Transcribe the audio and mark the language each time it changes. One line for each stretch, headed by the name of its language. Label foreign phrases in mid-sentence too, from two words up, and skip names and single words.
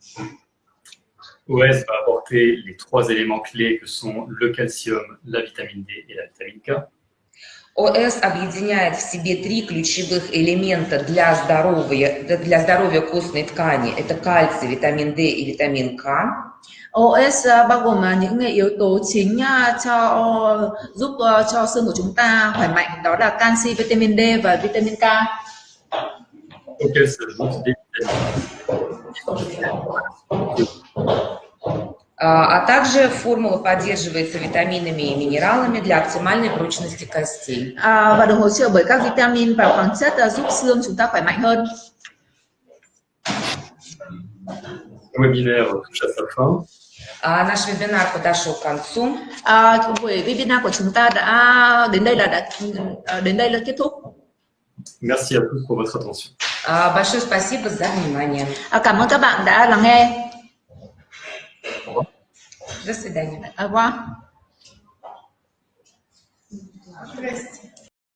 French: OS va apporter les trois éléments clés que sont le calcium, la vitamine D et la vitamine K.
Russian: ОС объединяет в себе три ключевых элемента для здоровья костной ткани. Это кальций, витамин D и витамин K.
Vietnamese: OS bao gồm những yếu tố chính giúp cho xương của chúng ta khỏe mạnh, đó là canxi, vitamin D và vitamin K.
French: Auquel s'ajoutent des vitamines.
Russian: А также формула поддерживается витаминами и минералами для оптимальной прочности костей.
Vietnamese: Và được hỗ trợ bởi các vitamin và khoáng chất giúp xương chúng ta khỏe mạnh hơn.
French: Le webinaire touche à sa fin.
Russian: Наш вебинар подошел к концу.
Vietnamese: Buổi webinar của chúng ta đã đến đây là kết thúc.
French: Merci à tous pour votre attention.
Russian: Большое спасибо за внимание.
Vietnamese: Cảm ơn các bạn đã lắng nghe.
Russian: До свидания.
French: Au revoir.
Russian: Здравствуйте.